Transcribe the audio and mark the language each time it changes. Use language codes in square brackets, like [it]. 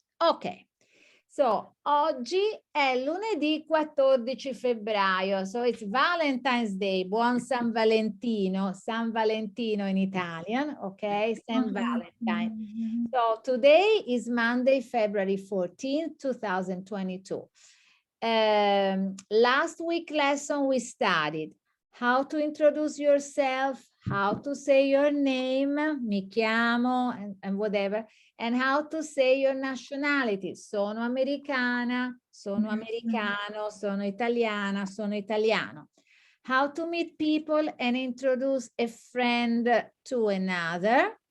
[en] Ok, so oggi è lunedì 14 febbraio, so it's Valentine's Day, buon San Valentino in Italian, okay, Saint Valentine. So today is Monday, February 14th, 2022. Last week lesson we studied how to introduce yourself, how to say your name, mi chiamo, and whatever, and how to say your nationality. [it] Sono americana, sono americano, sono italiana, sono italiano. [en] How to meet people and introduce a friend to another.